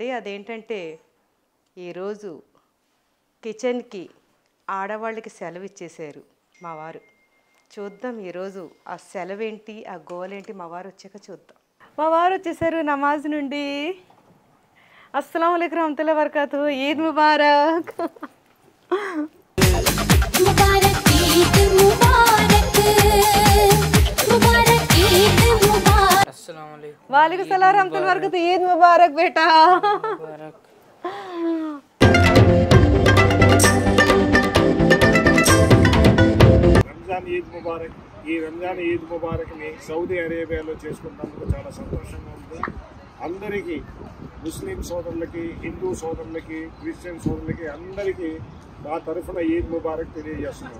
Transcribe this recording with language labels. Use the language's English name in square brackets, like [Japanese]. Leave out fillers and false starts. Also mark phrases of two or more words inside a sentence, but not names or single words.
[Telugu] అదేంటంటే ఈరోజు కిచెన్కి ఆడవాళ్ళకి సెలవు ఇచ్చేసారు మా వారు. చూద్దాం ఈరోజు ఆ సెలవేంటి ఆ గోలేంటి మా వారు వచ్చాక చూద్దాం. మా వారు వచ్చేసారు నమాజ్ నుండి. [Arabic] السلام عليكم ورحمة الله وبركاته. [Telugu] ఈద్ ముబారక్. [Arabic] وعليكم السلام ورحمة الله وبركاته. [Urdu] عید مبارک بیٹا. [Telugu] ఈద్ ముబారక్. ఈ రంజాన్ ఈద్ ముబారక్ని సౌదీ అరేబియాలో చేసుకున్నందుకు చాలా సంతోషంగా ఉంది. అందరికీ ముస్లిం సోదరులకి, హిందూ సోదరులకి, క్రిస్టియన్ సోదరులకి అందరికీ మా తరఫున ఈద్ ముబారక్ తెలియజేస్తున్నాం.